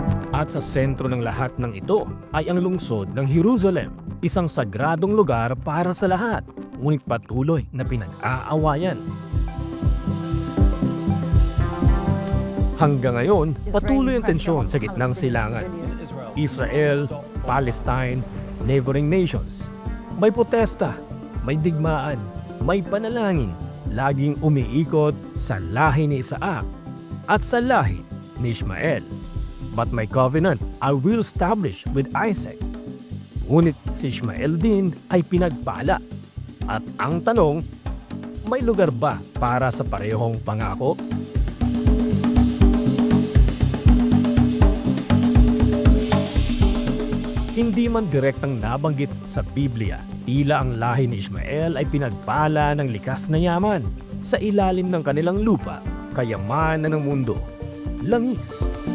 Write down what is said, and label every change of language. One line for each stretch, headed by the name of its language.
Filipino: At sa sentro ng lahat ng ito ay ang lungsod ng Jerusalem, isang sagradong lugar para sa lahat, ngunit patuloy na pinag-aawayan. Hanggang ngayon, patuloy ang tensyon sa gitnang silangan.
English: Israel, Palestine, neighboring nations.
Filipino: May protesta, may digmaan, may panalangin, laging umiikot sa lahi ni Isaac at sa lahi ni Ishmael.
English: But my covenant I will establish with Isaac.
Filipino: Ngunit si Ishmael din ay pinagpala. At ang tanong, may lugar ba para sa parehong pangako? Hindi man direktang nabanggit sa Biblia, tila ang lahi ni Ishmael ay pinagpala ng likas na yaman sa ilalim ng kanilang lupa, kayamanan ng mundo, langis.